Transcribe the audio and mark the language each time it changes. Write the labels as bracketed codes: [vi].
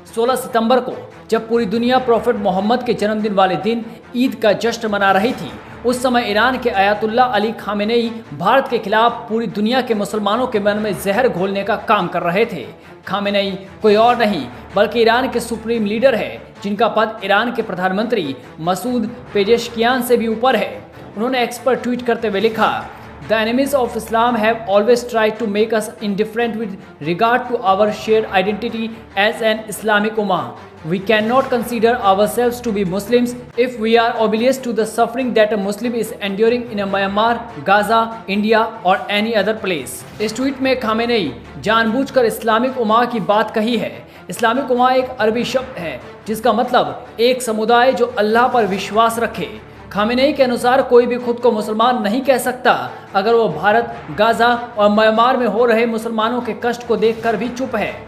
[hi] 16 सितंबर को जब पूरी दुनिया प्रॉफेट मोहम्मद के जन्मदिन वाले दिन ईद का जश्न मना रही थी, उस समय ईरान के अयातुल्ला अली खामेनेई भारत के खिलाफ पूरी दुनिया के मुसलमानों के मन में जहर घोलने का काम कर रहे थे। खामेनेई कोई और नहीं बल्कि ईरान के सुप्रीम लीडर है, जिनका पद ईरान के प्रधानमंत्री मसूद पेजेशकियान से भी ऊपर है। उन्होंने एक्स पर ट्वीट करते हुए लिखा, [en] The enemies of Islam have always tried to make us indifferent with regard to our shared identity as an Islamic Ummah. We cannot consider ourselves to be Muslims if we are oblivious to the suffering that a Muslim is enduring in Myanmar, Gaza, India or any other place. [hi] इस tweet में Khamenei जानबूझकर Islamic उम्मा की बात कही है। Islamic उम्मा एक अरबी शब्द है जिसका मतलब एक समुदाय जो अल्लाह पर विश्वास रखे। खामेनेई के अनुसार कोई भी खुद को मुसलमान नहीं कह सकता अगर वो भारत, गाजा और म्यांमार में हो रहे मुसलमानों के कष्ट को देखकर भी चुप है।